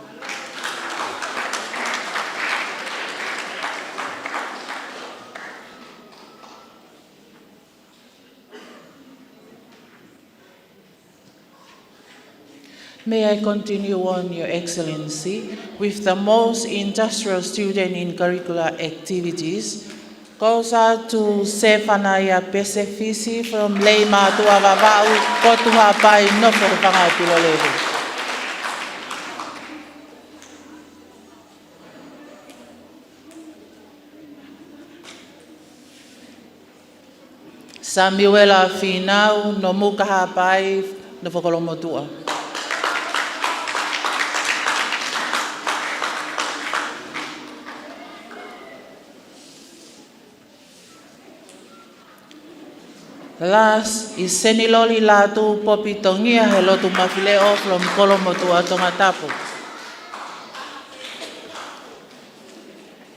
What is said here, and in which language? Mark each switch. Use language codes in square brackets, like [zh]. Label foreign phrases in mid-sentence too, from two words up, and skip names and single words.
[en] May I continue on, Your Excellency, with the most industrial student in curricular activities. Goes out to Sefanaya Pesefisi from Leima to Avavau, Kotuha Pai, Nofo Pilolego. Samuela Finau, Nomuka Pai, Nofo Kolomotua. Last is Seniloli Latu Popitongia Helotu Mafileo from Kolomotua Tongatapu.